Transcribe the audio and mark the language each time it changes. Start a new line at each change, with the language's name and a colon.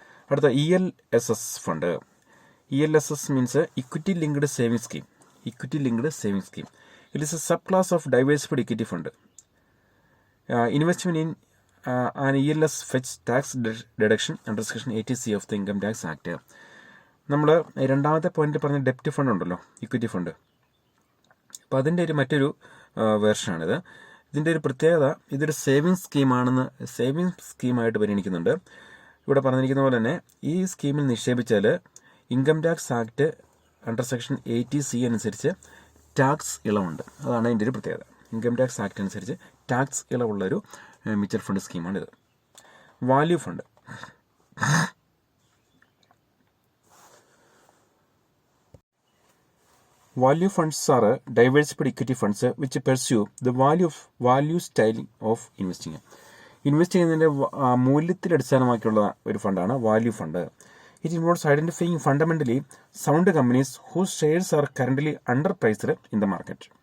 Malayalam: അടുത്ത,
English: ELSS fund. ELSS means equity linked saving scheme. Equity linked saving scheme. It is a subclass of diversified equity fund. Investment in an ELS fetch tax deduction under Section 80C of the Income Tax Act.
Malayalam: നമ്മൾ രണ്ടാമത്തെ പോയിന്റിൽ പറഞ്ഞ ഡെപ്റ്റ് fund ഉണ്ടല്ലോ, equity fund, അപ്പോൾ അതിൻ്റെ മറ്റൊരു വേർഷനാണിത്. ഇതിൻ്റെ ഒരു പ്രത്യേകത, ഇതൊരു സേവിങ്സ് സ്കീമായിട്ട് പരിഗണിക്കുന്നുണ്ട്. ഇവിടെ പറഞ്ഞിരിക്കുന്ന പോലെ തന്നെ ഈ സ്കീമിൽ നിക്ഷേപിച്ചാൽ income tax act under section 80C അനുസരിച്ച് ടാക്സ് ഇളവുണ്ട്. അതാണ് അതിൻ്റെ ഒരു പ്രത്യേകത. ഇൻകം ടാക്സ് ആക്ട് അനുസരിച്ച് tax ഇളവുള്ളൊരു mutual fund സ്കീമാണിത്. Value fund.
English: Value funds are diversified equity funds which pursue the value style of investing.
Malayalam: Invest ചെയ്യുന്നതിൻ്റെ മൂല്യത്തിൽ അടിസ്ഥാനമാക്കിയുള്ള ഒരു ഫണ്ടാണ് value fund.
English: It involves identifying fundamentally sound companies whose shares are currently underpriced in the market.